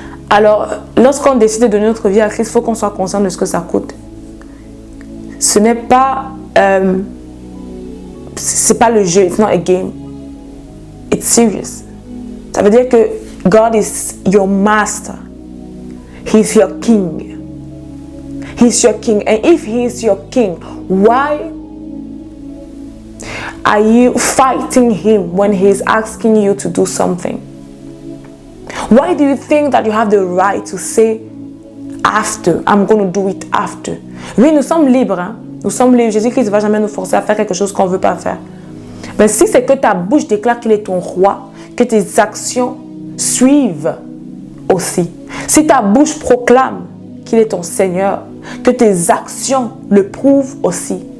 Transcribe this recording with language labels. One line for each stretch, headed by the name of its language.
French: Alors, lorsqu'on décide de donner notre vie à Christ, il faut qu'on soit conscient de ce que ça coûte. Ce n'est pas, c'est pas le jeu,
English: it's not a game. It's serious.
French: Ça veut dire que
English: God is your master. He's your king. He's your king. And if he is your king, why are you fighting him when he is asking you to do something? Why do you think that you have the right to say after, I'm going to do it after?
French: Oui, nous sommes libres. Hein? Nous sommes libres. Jésus-Christ ne va jamais nous forcer à faire quelque chose qu'on ne veut pas faire. Mais si c'est que ta bouche déclare qu'il est ton roi, que tes actions suivent aussi. Si ta bouche proclame qu'il est ton Seigneur, que tes actions le prouvent aussi.